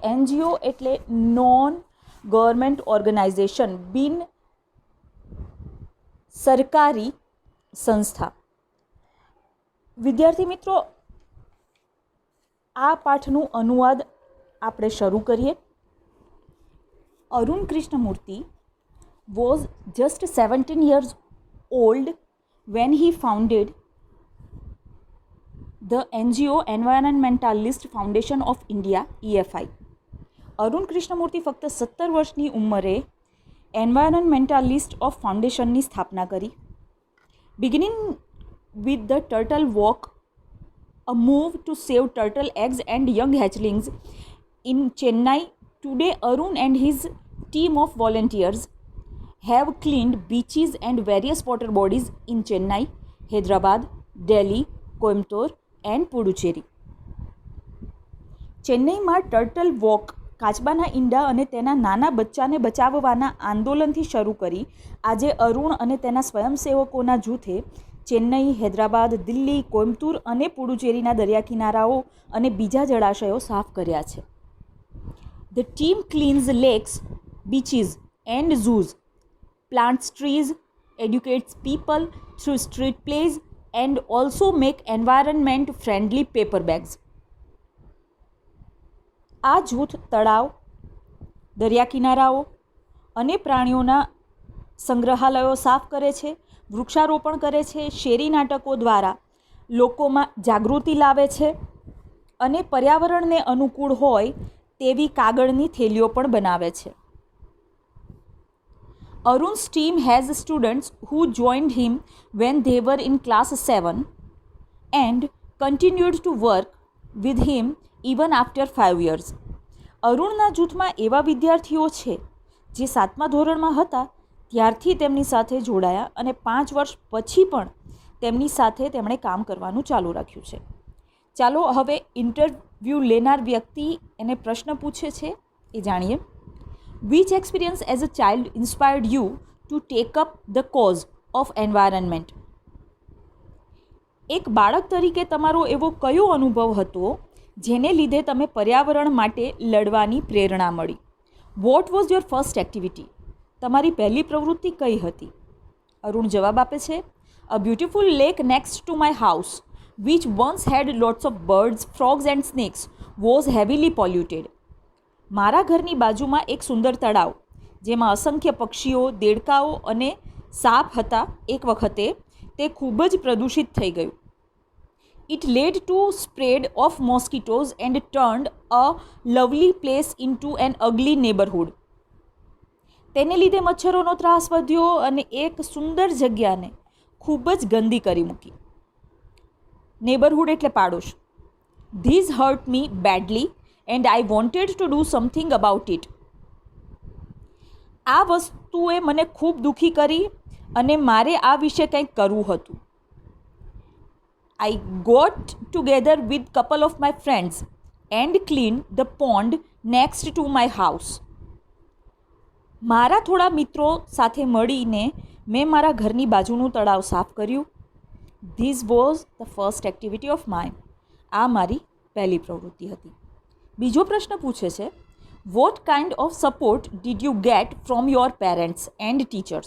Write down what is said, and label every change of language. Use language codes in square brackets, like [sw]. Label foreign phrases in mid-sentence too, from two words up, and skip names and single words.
[gu] NGO એટલે [en] Non Government Organization, [gu] બિન સરકારી સંસ્થા. વિદ્યાર્થી મિત્રો, આ પાઠનું અનુવાદ આપણે શરૂ કરીએ. [en] અરુણ કૃષ્ણમૂર્તિ was just 17 years old when he founded the NGO Environmentalist Foundation of India, EFI. [gu] અરુણ કૃષ્ણમૂર્તિ ફક્ત 17 વર્ષની ઉંમરે એન્વાયરમેન્ટાલિસ્ટ ઓફ ફાઉન્ડેશનની સ્થાપના કરી. [en] બિગિનિંગ with the Turtle Walk, a move to save turtle eggs and young hatchlings in Chennai. Today, Arun and his team of volunteers have cleaned beaches and various water bodies in Chennai, Hyderabad, Delhi, Coimbatore and Puducherry. [gu] ચેન્નઈમાં ટર્ટલ વોક, કાચબાના ઈંડા અને તેના નાના બચ્ચાને બચાવવાના આંદોલનથી શરૂ કરી આજે અરુણ અને તેના સ્વયંસેવકોના જૂથે ચેન્નઈ, હૈદરાબાદ, દિલ્હી, કોઇમ્બતુર અને પુડુચેરીના દરિયા કિનારાઓ અને બીજા જળાશયો સાફ કર્યા છે. [en] The team cleans lakes, beaches and zoos, plants trees, educates people through street plays and also make environment friendly paper bags. [gu] આ જૂથ તળાવ, દરિયા કિનારાઓ અને પ્રાણીઓના સંગ્રહાલયો સાફ કરે છે, વૃક્ષારોપણ કરે છે, શેરી નાટકો દ્વારા લોકોમાં જાગૃતિ લાવે છે અને પર્યાવરણને અનુકૂળ હોય તેવી કાગળની થેલીઓ પણ બનાવે છે. [en] Arun's team has students who joined him when they were in class 7 and continued to work with him even after 5 years. [gu] અરુણના જૂથમાં એવા વિદ્યાર્થીઓ છે જે 7મા ધોરણમાં હતા ત્યારથી તેમની સાથે જોડાયા અને 5 વર્ષ પછી પણ તેમની સાથે તેમણે કામ કરવાનું ચાલુ રાખ્યું છે. ચાલો હવે ઇન્ટરવ્યૂ લેનાર વ્યક્તિ એને પ્રશ્ન પૂછે છે એ જાણીએ. [en] Which experience as a child inspired you to take up the cause of environment? [gu] એક બાળક તરીકે તમારો એવો કયો અનુભવ હતો જેને લીધે તમે પર્યાવરણ માટે લડવાની પ્રેરણા મળી? [en] What was your first activity? [gu] તમારી પહેલી પ્રવૃત્તિ કઈ હતી? અરુણ જવાબ આપે છે, [en] A beautiful lake next to my house, which once had lots of birds, frogs and snakes, was heavily polluted. [gu] મારા ઘરની બાજુમાં એક સુંદર તળાવ જેમાં અસંખ્ય પક્ષીઓ, દેડકાઓ અને સાપ હતા, એક વખતે તે ખૂબ જ પ્રદૂષિત થઈ ગયું. [en] It led to spread of mosquitoes and turned a lovely place into an ugly neighborhood. [gu] તેને લીધે મચ્છરોનો ત્રાસ વધ્યો અને એક સુંદર જગ્યાને ખૂબ જ ગંદી કરી મૂકી. નેબરહુડ એટલે પાડોશ. [en] These hurt me badly and I wanted to do something about it. [gu] આ વસ્તુએ મને ખૂબ દુઃખી કરી અને મારે આ વિશે કંઈક કરવું હતું. [en] I got together with couple of my friends and cleaned the pond next to my house. [gu] મારા થોડા મિત્રો સાથે મળીને મેં મારા ઘરની બાજુનું તળાવ સાફ કર્યું. [en] This was the first activity of mine. [gu] આ મારી પહેલી પ્રવૃત્તિ હતી. બીજો પ્રશ્ન પૂછે છે, [en] What kind of support did you get from your parents and teachers?